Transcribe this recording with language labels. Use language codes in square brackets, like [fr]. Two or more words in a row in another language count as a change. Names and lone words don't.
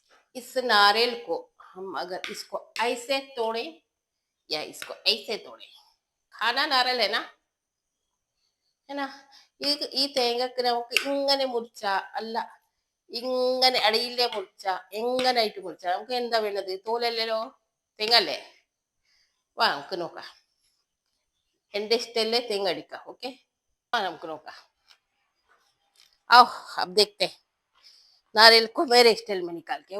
[hi] इस नारियल को हम अगर इसको ऐसे तोड़े या इसको ऐसे तोड़े, खाना नारियल है ना, [ml] ഈ തേങ്ങക്ക് നമുക്ക് ഇങ്ങനെ മുറിച്ച അല്ല, ഇങ്ങനെ അടിയിലെ മുറിച്ച എങ്ങനായിട്ട് മുറിച്ച നമുക്ക് എന്താ വേണ്ടത്? തോലല്ലല്ലോ, തേങ്ങ അല്ലേ. വാ നമുക്ക് നോക്കാം, എന്റെ ഇഷ്ടല്ലേ തേങ്ങ അടിക്കാം. ഓക്കെ, വാ നമുക്ക് നോക്കാം. [hi] आओ अब देखते हैं नारियल को मेरे स्टाइल में निकाल के.